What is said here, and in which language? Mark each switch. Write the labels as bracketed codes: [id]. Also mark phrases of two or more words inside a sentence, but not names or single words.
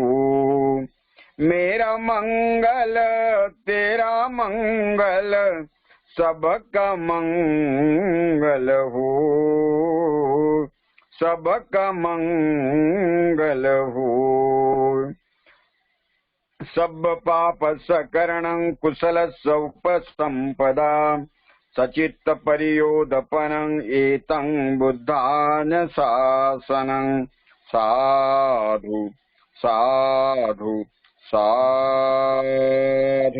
[hi] मेरा मंगल तेरा मंगल, सबका मंगल हो, सबका मंगल हो। [pi] सब पाप सकरणं कुशल सौपसंपदा, सचित्त परियोदपनं एतं बुद्धान शासनं। साधु साधु साधु।